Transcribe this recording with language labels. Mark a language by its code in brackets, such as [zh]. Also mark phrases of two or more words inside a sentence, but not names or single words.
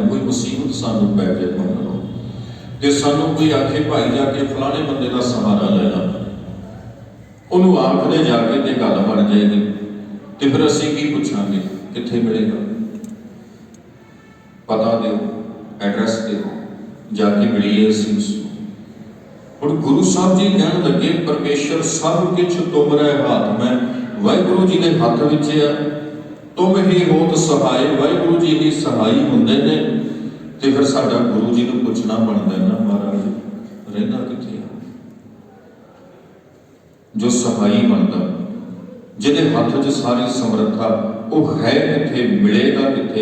[pa] ਕੋਈ ਮੁਸੀਬਤ ਸਾਨੂੰ ਪੈ ਜਾਏ ਮੰਨੋ ਤੇ ਸਾਨੂੰ ਕੋਈ ਆਖੇ ਭਾਈ ਜਾ ਕੇ ਫਲਾਣੇ ਬੰਦੇ ਦਾ ਸਹਾਰਾ ਲੈ ਲਾ, ਉਹਨੂੰ ਆਖਦੇ ਜਾ ਕੇ ਤੇ ਗੱਲ ਬਣ ਜਾਏਗੀ, ਤੇ ਫਿਰ ਅਸੀਂ ਕੀ ਪੁੱਛਾਂਗੇ ਕਿੱਥੇ ਮਿਲੇਗਾ? ਪਤਾ ਦਿਓ, ਐਡਰੈਸ ਦਿਓ, ਜਾ ਕੇ ਮਿਲੀਏ ਅਸੀਂ ਉਸ ਨੂੰ। ਹੁਣ ਗੁਰੂ ਸਾਹਿਬ ਜੀ ਕਹਿਣ ਲੱਗੇ ਪਰਮੇਸ਼ਰ [hi] सब कुछ तुमरे हाथ में, [pa] ਵਾਹਿਗੁਰੂ ਜੀ ਦੇ ਹੱਥ ਵਿੱਚ ਆ। [hi] तुम ही होत सहाय, [pa] ਵਾਹਿਗੁਰੂ ਜੀ ਹੀ ਸਹਾਈ ਹੁੰਦੇ ਨੇ। ਤੇ ਫਿਰ ਸਾਡਾ ਗੁਰੂ ਜੀ ਨੂੰ ਪੁੱਛਣਾ ਬਣਦਾ ਹੈ ਨਾ, ਮਹਾਰਾਜ ਰਹਿੰਦਾ ਕਿੱਥੇ ਆ? ਜੋ ਸਹਾਈ ਬਣਦਾ, ਜਿਹਦੇ ਹੱਥ 'ਚ ਸਾਰੀ ਸਮਰੱਥਾ, ਵੋ ਹੈ ਕਿੱਥੇ, ਮਿਲੇਗਾ ਕਿੱਥੇ?